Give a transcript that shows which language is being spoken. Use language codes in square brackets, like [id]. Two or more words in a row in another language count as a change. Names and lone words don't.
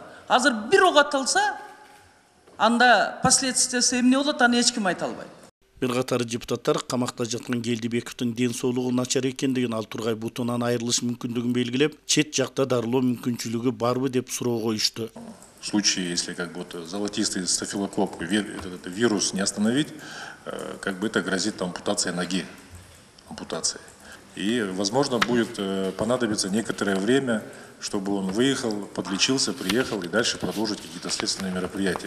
[ky] Азыр бир ок атылса, анда последствиясы эмне болот, аны эч ким айта албайт. Бир катар депутаттар камакта жаткан Келдибековдун ден соолугу начар экендигин, ал тургай бутунан айрылыш мүмкүндүгүн белгилеп, чет жакта дарылоо мүмкүнчүлүгү барбы деп суроо коюшту. [ru] В случае, если золотистый стафилококк, этот вирус не остановить, это грозит ампутацией ноги. И, возможно, будет понадобиться некоторое время, чтобы он выехал, подлечился, приехал и дальше продолжить какие-то следственные мероприятия.